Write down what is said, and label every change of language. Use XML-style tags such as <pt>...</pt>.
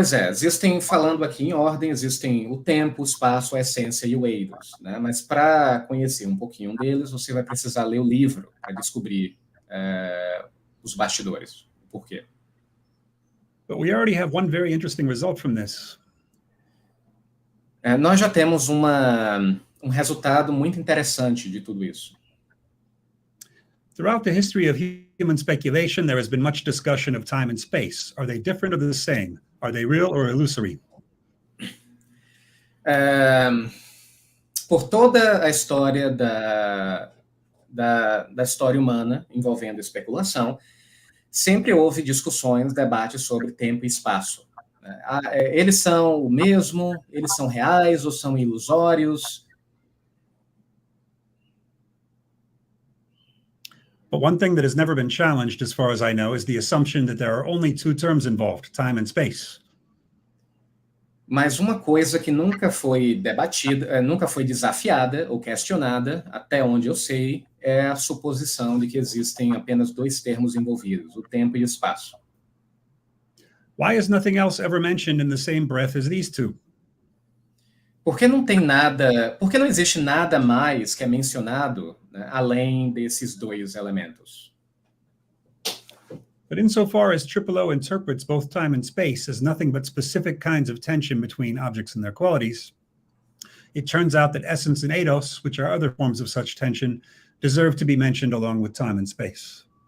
<pt>Existem, falando aqui em ordem, existem o tempo, o espaço, a essência e o eidos, né? Mas para conhecer um pouquinho deles, você vai precisar ler o livro para descobrir os bastidores, o porquê.</pt> <en>But we already have one very interesting result from this.</en> <pt>Nós já temos um resultado muito interessante de tudo isso.</pt> <en>Throughout the history of human speculation, there has been much discussion of time and space. Are they different or the same? Are they real or illusory?</en> <pt>Por toda a história da história humana envolvendo especulação, sempre houve discussões, debates sobre tempo e espaço. Eles são o mesmo? Eles são reais ou são ilusórios?</pt> <en>But one thing that has never been challenged, as far as I know, is the assumption that there are only 2 terms involved, time and space.</en> <pt>Mas uma coisa que nunca foi debatida, nunca foi desafiada ou questionada, até onde eu sei, é a suposição de que existem apenas 2 termos envolvidos, o tempo e o espaço.</pt> <en>Why is nothing else ever mentioned in the same breath as these 2?</en> <pt>Porque não existe nada mais que é mencionado, né, além desses 2 elementos.</pt> <en>But insofar as O interprets both time and space as nothing but specific kinds of tension between objects and their qualities, it turns out that essence and eidos, which are other forms of such tension, deserve to be mentioned along with time and space.</en>